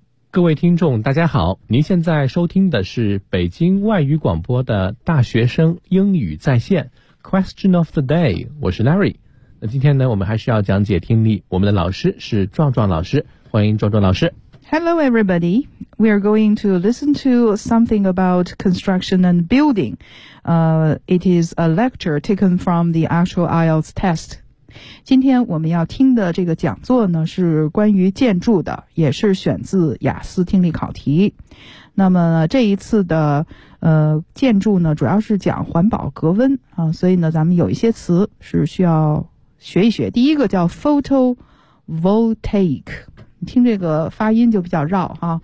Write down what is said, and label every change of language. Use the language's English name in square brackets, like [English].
[Chinese] 各位听众大家好，您现在收听的是北京外语广播的大学生英语在线 Question of the day， 我是 Larry。那今天呢，我们还是要讲解听力，我们的老师是壮壮老师，欢迎壮壮老师。 [English] Hello everybody, we are going to listen to something about construction and building. It is a lecture taken from the actual IELTS test. [Chinese] 今天我们要听的这个讲座呢，是关于建筑的，也是选自雅思听力考题。那么这一次的建筑呢，主要是讲环保隔温啊，所以呢，咱们有一些词是需要学一学。第一个叫 photovoltaic， 听这个发音就比较绕哈。